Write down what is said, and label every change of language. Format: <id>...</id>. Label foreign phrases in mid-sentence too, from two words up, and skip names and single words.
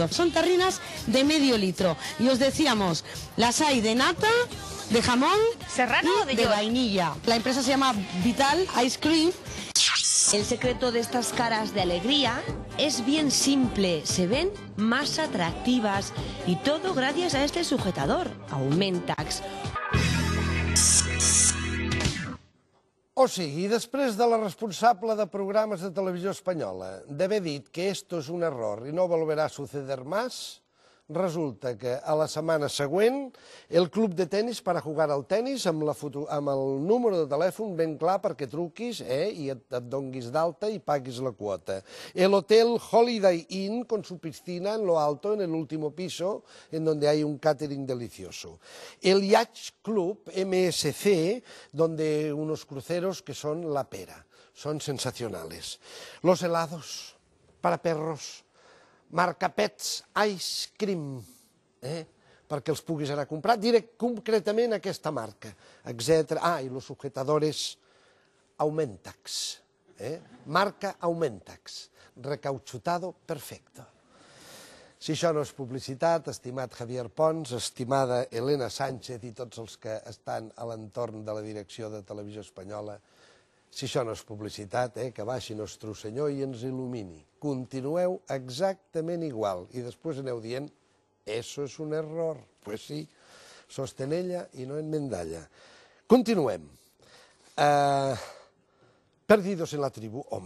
<es>Son tarrinas de medio litro y os decíamos, las hay de nata, de jamón ¿Serrano y o de de York? vainilla. La empresa se llama Vital Ice Cream. El secreto de estas caras de alegría es bien simple, se ven más atractivas y todo gracias a este sujetador, Aumentax.</es> <ca>O sigui, després de la responsable de programes de Televisió Espanyola d'haver dit que</ca> <es>esto es un error y no volverá a suceder más,</es> <ca>resulta que a la setmana següent el club de tenis per a jugar al tenis amb el número de telèfon ben clar perquè truquis i et donguis d'alta i paguis la quota.</ca> <es>El hotel Holiday Inn con su piscina en lo alto, en el último piso, en donde hay un catering delicioso. El Yacht Club MSC, donde unos cruceros que son la pera, son sensacionales. Los helados para perros, marca Pets Ice Cream,</es> <ca>perquè els puguis anar a comprar concretament aquesta marca, etc.</ca> <es>I los sujetadores Aumentax, marca Aumentax, recauchutado perfecto.</es> <ca>Si això no és publicitat, estimat Javier Pons, estimada Elena Sánchez i tots els que estan a l'entorn de la direcció de Televisió Espanyola, si això no és publicitat, que baixi nostre senyor i ens il·lumini. Continueu exactament igual i després aneu dient,</ca> <es>eso es un error. Pues sí, sostén ella i no enmendalla. Continuem.</es> <ca>Perdidos en la tribu, home.</ca>